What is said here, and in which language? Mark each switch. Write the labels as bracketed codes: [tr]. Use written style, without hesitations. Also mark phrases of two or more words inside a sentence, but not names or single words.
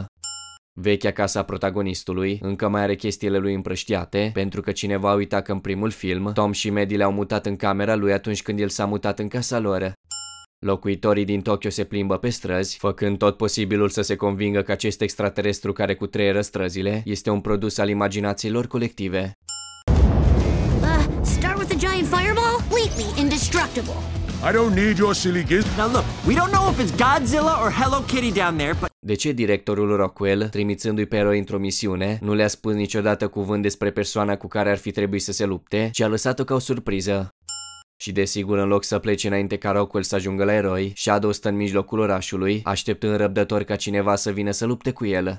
[ro] Vechea casa protagonistului încă mai are chestiile lui împrăștiate, pentru că cineva a uitat că în primul film Tom și Maddie le-au mutat în camera lui atunci când el s-a mutat în casa lor. Locuitorii din Tokyo se plimbă pe străzi, făcând tot posibilul să se convingă că acest extraterestru care cutreieră străzile este un produs al imaginației lor colective. [en] Start with a giant fireball? Completely indestructible. I don't need your silly giz. Now look, we don't know if it's Godzilla or Hello Kitty down there, but... [ro] De ce directorul Rockwell, trimițându-i pe eroi într-o misiune, nu le-a spus niciodată cuvânt despre persoana cu care ar fi trebuit să se lupte, ci a lăsat-o ca o surpriză? Și desigur, în loc să plece înainte ca Rockwell să ajungă la eroi, Shadow stă în mijlocul orașului, așteptând răbdător ca cineva să vină să lupte cu el.